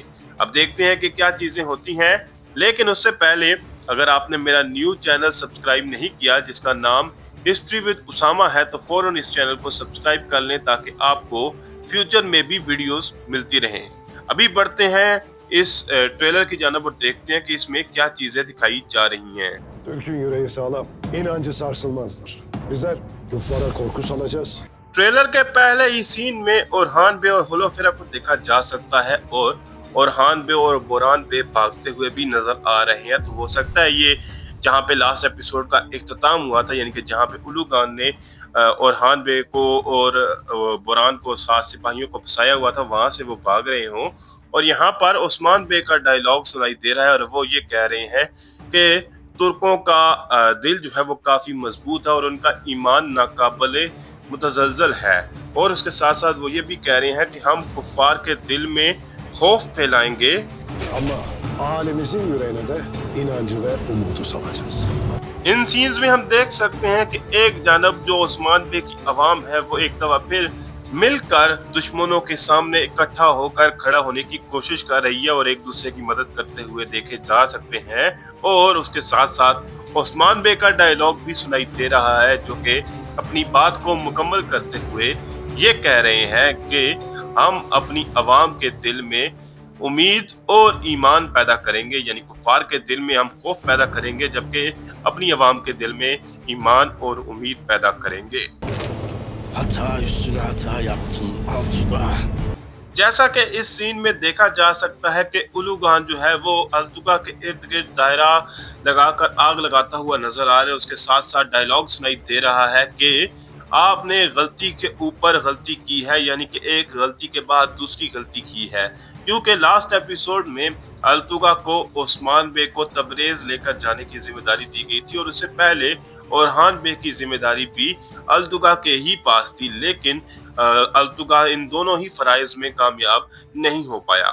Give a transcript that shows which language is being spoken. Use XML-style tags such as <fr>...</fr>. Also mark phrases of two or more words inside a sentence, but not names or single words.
<ur>اب دیکھتے ہیں کہ کیا چیزیں ہوتی ہیں، لیکن اس سے پہلے اگر آپ نے میرا</ur> <en>new channel subscribe</en> <ur>نہیں کیا جس کا نام ہسٹری وِد اسامہ ہے تو فوراً اس چینل کو سبسکرائب کر لیں تاکہ آپ کو فیوچر میں بھی ویڈیوز ملتی رہیں. ابھی بڑھتے ہیں اس ٹریلر کی جانب اور دیکھتے ہیں کہ اس میں کیا چیزیں دکھائی جا رہی ہیں.</ur> <tr>Türk'ün yüreği sağlam, inancı sarsılmazdır. Bizler kuffara korku salacağız.</tr> <ur>ٹریلر کے پہلے ہی سین میں اورحان بے اور ہولوفیرا کو دیکھا جا سکتا ہے اور اورحان بے اور بوران بے بھاگتے ہوئے بھی نظر آ رہے ہیں. تو ہو سکتا ہے یہ جہاں پہ</ur> <en>last episode</en> <ur>کا اختتام ہوا تھا، یعنی کہ جہاں پہ الوغان نے اورحان بے کو اور بوران کو 7 سپاہیوں کو پھنسایا ہوا تھا، وہاں سے وہ بھاگ رہے ہوں. اور یہاں پر عثمان بے کا ڈائیلاگ سنائی دے رہا ہے اور وہ یہ کہہ رہے ہیں کہ ترکوں کا دل جو ہے وہ کافی مضبوط ہے اور ان کا ایمان ناقابلِ متزلزل ہے. اور اس کے ساتھ ساتھ وہ یہ بھی کہہ رہے ہیں کہ ہم کفار کے دل میں خوف پھیلائیں گے,</ur> <tr>Ama alemimizin yüreğine de inancı ve umudu salacağız.</tr> <ur>ان سینز میں ہم دیکھ سکتے ہیں کہ ایک جانب جو عثمان بے کی عوام ہے وہ ایک دفعہ پھر مل کر دشمنوں کے سامنے اکٹھا ہو کر کھڑا ہونے کی کوشش کر رہی ہے اور ایک دوسرے کی مدد کرتے ہوئے دیکھے جا سکتے ہیں. اور اس کے ساتھ ساتھ عثمان بے کا ڈائیلاگ بھی سنائی دے رہا ہے جو کہ اپنی بات کو مکمل کرتے ہوئے یہ کہہ رہے ہیں کہ ہم اپنی عوام کے دل میں امید اور ایمان پیدا کریں گے، یعنی کفار کے دل میں ہم خوف پیدا کریں گے جبکہ اپنی عوام کے دل میں ایمان اور امید پیدا کریں گے.</ur> <tr>Hata üstüne hata yaptın Altuba.</tr> <ur>جیسا کہ اس سین میں دیکھا جا سکتا ہے کہ الوغان جو ہے وہ التوغا کے ارد گرد دائرہ لگا کر آگ لگاتا ہوا نظر آ رہا ہے. اس کے ساتھ ساتھ ڈائیلاگ سنائی دے رہا ہے کہ آپ نے غلطی کے اوپر غلطی کی ہے، یعنی کہ ایک غلطی کے بعد دوسری غلطی کی ہے، کیونکہ</ur> <en>last episode</en> <ur>میں التوغا کو عثمان بے کو تبریز لے کر جانے کی ذمہ داری دی گئی تھی اور اس سے پہلے اورحان بے کی ذمہ داری بھی التوغا کے ہی پاس تھی، لیکن التوغا ان دونوں ہی فرائض میں کامیاب نہیں ہو پایا.</ur>